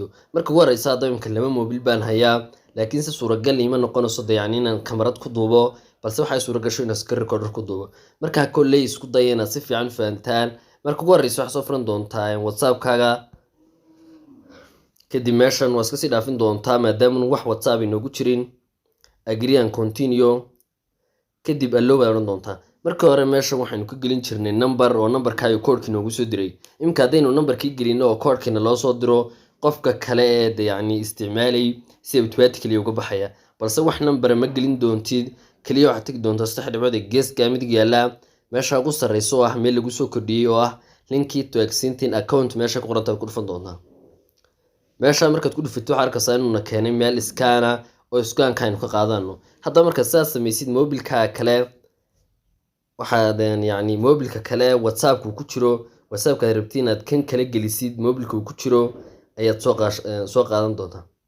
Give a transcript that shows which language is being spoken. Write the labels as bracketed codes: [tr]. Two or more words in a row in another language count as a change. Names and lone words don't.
[so] marka ugu horeysa haddaba imka laba mobil baan hayaa laakiin si suuragal ima noqonayso inaan kamarad ku duubo balse waxay suuragasho inaan [en] screen recorder [so] ku duubo. marka kolley isku day inaad si fiican fahantaan. marka ugu horeysa waxaad soo furan doontaa WhatsApp-kaaga kadib meeshan waa iska sii dhaafin doontaa maadaama wax WhatsApp inoogu jirin. [en] agree and continue [so] kadib allow baa oran doontaa. marka hore meesha waxaanu ka gelin jirnay number oo numberkaaga code-kii noogu soo diray. imka hadaynu numberkii gelino oo code-kiina loo soo diro qofka kale ee isticmaalay si automatically uga baxaya. balse wax number ma gelin doontid kaliya waxaad tagi doontaa saddex dhibcood ee geeska midig yaala meesha ugu sarreyso oo ah meel lagu soo kordhiyay oo ah linki [en] to existing account [so] meesha ku qoran tahay ku dhufan doontaa. meesha markaad ku dhufato waxaad arkaysaa inuu keenay meel iskaana oo iskaanka aynu ka qaadano. haddaba marka sidaas samaysid mobilka kale waxaad mobilka kale WhatsApp-ku ku jiro WhatsApp-ka aad rabtid inaad kan kale gelisid mobilka uu ku jiro ayaad soo qaadan doontaa.